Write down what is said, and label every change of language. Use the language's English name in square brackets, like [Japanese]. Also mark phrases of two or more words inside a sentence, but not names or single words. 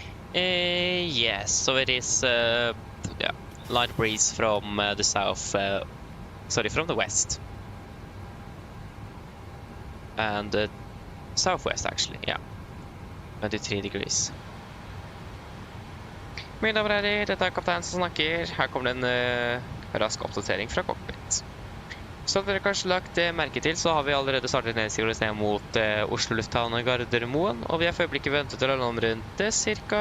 [English] Yes, so it is yeah, light breeze from the south, sorry, from the west. And southwest actually, yeah. 23 degrees. [Norwegian] Mine damer og herrer, dette er kapteinen som snakker. Her kommer det en rask oppdatering fra cockpit. Som dere kanskje lagt merke til, så har vi allerede startet nedstigelse ned mot Oslo lufthavn Gardermoen, og vi har for øyeblikket ventet til å lande rundt ca.